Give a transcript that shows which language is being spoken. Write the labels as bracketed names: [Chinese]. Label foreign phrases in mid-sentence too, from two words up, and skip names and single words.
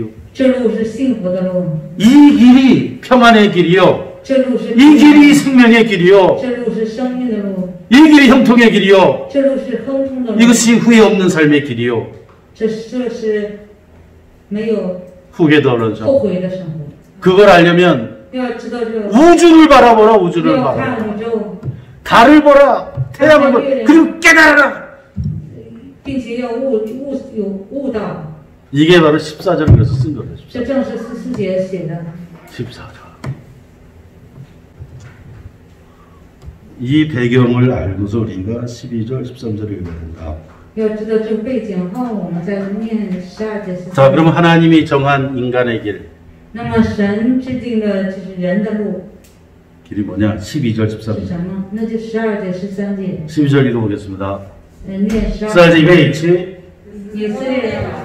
[Chinese] 这路是幸福的路， [Korean] 이 길이 평안의 길이요. [Chinese] 这路是 [Korean] 이 길이 생명의 길이요. [Chinese] 这路是生命的路， [Korean] 이 길이 형통의 길이요. [Chinese] 这路是亨通的路， [Korean] 이것이 후회 없는 삶의 길이요. [Chinese] 这是没有 [Korean] 후회도 없는 삶. [Chinese] 后悔的生活。 [Korean] 그걸 알려면 [Chinese] 要知道这个， [Korean] 우주를 바라보라. 우주를 [Chinese] 要 [Korean] 바라보라. [Chinese] 看宇宙， [Korean] 달을 보라. 태양을 보라. 그리고 깨달아라. [Chinese] 并且要悟道。 [Korean] 이게 바로 14절을 그래서 쓴 거예요. [Chinese] 这正是14节写的。 [Korean] 14절. 이 배경을 알고서 우리가 12절, 13절을 읽어야 된다. [Chinese] 要知道这个背景后，我们再念12节、13节。 [Korean] 자, 그럼 하나님이 정한 인간의 길. [Chinese] 那么神制定的就是人的路 [Korean] 길이 뭐냐? 12절, [Chinese] 是 [Korean] 13절. [Chinese] 什么？那就12节、13节。 [Korean] 12절 읽어보겠습니다. [Chinese] 念12 14절预备起。以色列。